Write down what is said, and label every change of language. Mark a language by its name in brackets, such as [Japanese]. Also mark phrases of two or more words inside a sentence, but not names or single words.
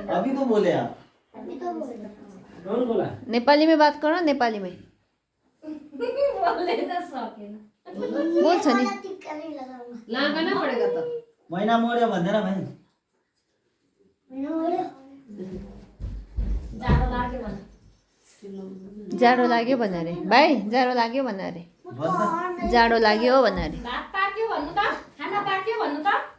[Hindi] अभी तो बोले आप। कौन बोला? नेपाली में बात करो, नेपाली में [Nepali] बोल्छ नि। [Hindi] लगाना पड़ेगा तो। [Nepali] महिना मोड्यो भन्दैन भाइ। जाडो लाग्यो भन अरे भाइ, जाडो लाग्यो भन अरे, जाडो लाग्यो भन अरे। भात पाक्यो भन्नु त, खाना पाक्यो भन्नु त।